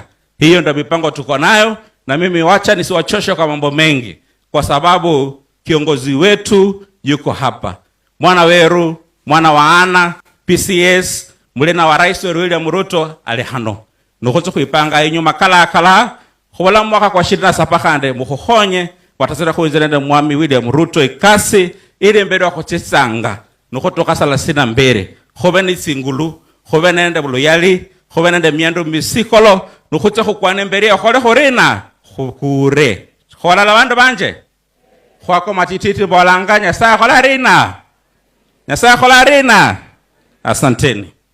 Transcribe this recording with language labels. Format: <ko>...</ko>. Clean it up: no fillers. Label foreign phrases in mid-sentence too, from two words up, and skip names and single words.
<sw>Hiyo ndio mipango tuko nayo, na mimi wacha nisiwachoshe kwa mambo mengi, kwa sababu kiongozi wetu yuko hapa.</sw> <luy>Mwana weru, mwana wa Ana, PCS, mulina wa Rais William Ruto alihano. Nukutu kuipanga inyuma kala khola mwaka kwa 27 kande mukhonye watasera kuinzelende mwami William Ruto ikasi ili mbere wa kuchitsanga nukutoka 32 khobe ni singulu khobe nende buluyali khobe nende miendo misikolo nukutse khukwane mbere khole khorena khukure khola la bandu banje khwako matititi bolanganya sa khola rina na sa khola rina.</luy> <sw>Asanteni.</sw>